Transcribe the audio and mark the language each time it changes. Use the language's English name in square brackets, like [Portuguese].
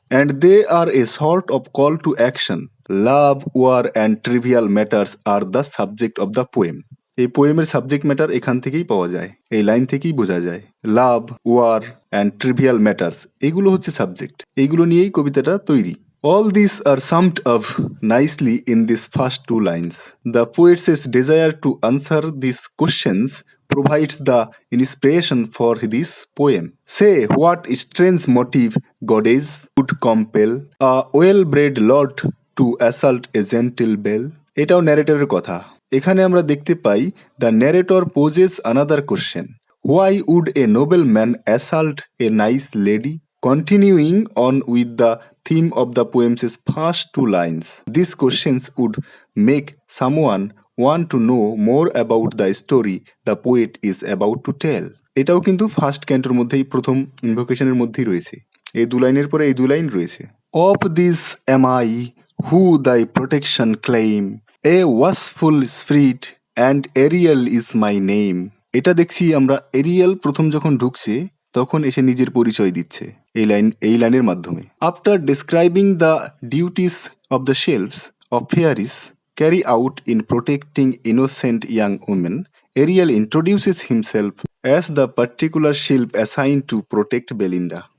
[English] And they are a sort of call to action, love, war and trivial matters are the subject of the poem. [Bangla] এই পোয়েমের subject matter এখান থেকেই পাওয়া যায়, এই line থেকেই বোঝা যায়। [English] love, war and trivial matters, [Bangla] এগুলো হচ্ছে সাবজেক্ট, এইগুলো নিয়েই কবিতাটা তৈরি। [English] All these are summed up nicely in these first two lines. The poet's desire to answer these questions provides the inspiration for this poem. Say what strange motive goddess would compel a well-bred lord to assault a gentle belle. [Bangla] এটাও ন্যারেটরের কথা। এখানে আমরা দেখতে পাই [English] The narrator poses another question, why would a nobleman assault a nice lady? Continuing on with the theme of the poem's first two lines, these questions would make someone want to know more about the story the poet is about to tell. [Bangla] এটাও কিন্তু first Cantor মধ্যেই, প্রথম ইনভোকেশনের মধ্যেই রয়েছে। এই দু লাইনের পরে এই দু লাইন রয়েছে। [English] Of this am I who thy protection claim, a watchful spirit and Ariel is my name. [Bangla] এটা দেখছি আমরা এরিয়াল প্রথম যখন ঢুকছে তখন এসে নিজের পরিচয় দিচ্ছে এই লাইনের মাধ্যমে। [English] After describing the duties of the sylphs of fairies carry out in protecting innocent young women, Ariel introduces himself as the particular sylph assign to protect Belinda.